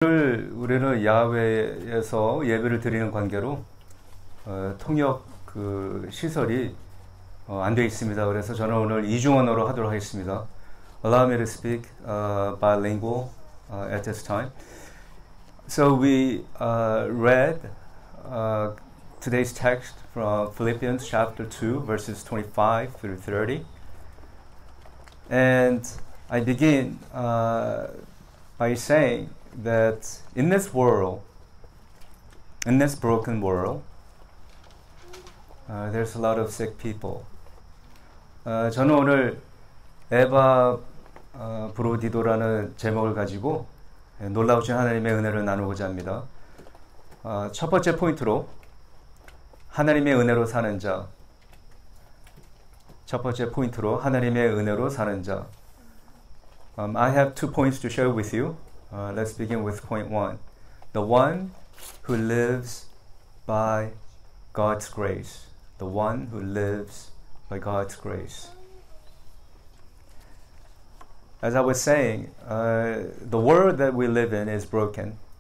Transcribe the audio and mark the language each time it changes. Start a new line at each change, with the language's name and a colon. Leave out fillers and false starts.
Korean: 우리는 야외에서 예배를 드리는 관계로 통역 시설이 안 돼 있습니다. 그래서 저는 오늘 이중언어로 하도록 하겠습니다.
English: Allow me to speak bilingual at this time. So we read today's text from Philippians chapter 2 verses 25 through 30. And I begin by saying that in this world, in this broken world, there's a lot of sick people.
Korean: 저는 오늘 에바 브로디도라는 제목을 가지고 놀라우신 하나님의 은혜를 나누고자 합니다. 첫 번째 포인트로 하나님의 은혜로 사는 자. 첫 번째 포인트로 하나님의 은혜로 사는 자.
English: I have 2 points to share with you. Let's begin with point 1. The one who lives by God's grace. The one who lives by God's grace. As I was saying, the world that we live in is broken.